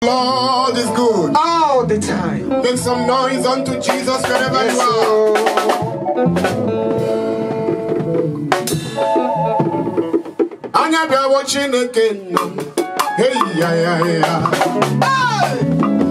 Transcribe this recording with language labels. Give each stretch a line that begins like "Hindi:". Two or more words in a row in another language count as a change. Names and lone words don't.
English: Lord is good. All the time. Make some noise unto Jesus wherever Yes, you are. Lord.
Igbo: Anya bịawo Chineke nna m. Hey, ya, ya, ya. Hey!